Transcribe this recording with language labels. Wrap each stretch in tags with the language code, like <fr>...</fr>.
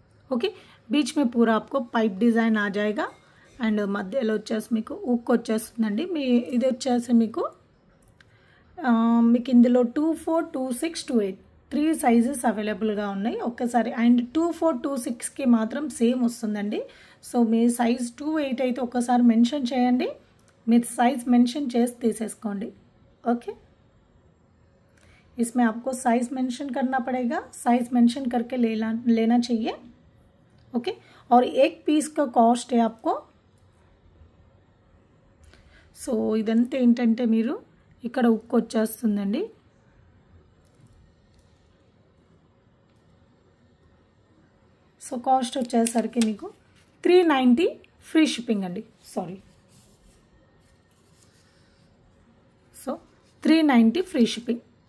<hi>Okay, बीच में पूरा आपको पाइप डिज़ाइन आ जाएगा.</hi> <te>అండ్ మధ్యలో వచ్చేసి మీకు ఉక్ వచ్చేస్తుందండి. ఇది వచ్చేసి మీకు ఇందులో 24, 26, 28 3 సైజెస్ అవైలబుల్గా ఉన్నాయి ఒక్కసారి. అండ్ 24, 26కి మాత్రం సేమ్ వస్తుందండి. సో మీ సైజ్ 28 అయితే ఒక్కసారి మెన్షన్ చేయండి. మీరు సైజ్ మెన్షన్ చేసి తీసేసుకోండి.</te> <hi>ఓకే, इसमें आपको साइज मेंशन करना पड़ेगा. साइज मेंशन करके लेना चाहिए. ओके, और एक पीस का कॉस्ट है आपको.</hi> <te>సో ఇదంతా ఏంటంటే మీరు ఇక్కడ ఉక్కు వచ్చేస్తుందండి. సో కాస్ట్ వచ్చేసరికి మీకు 390 ఫ్రీ షిప్పింగ్ అండి. Sorry, so 390 free shipping.</te>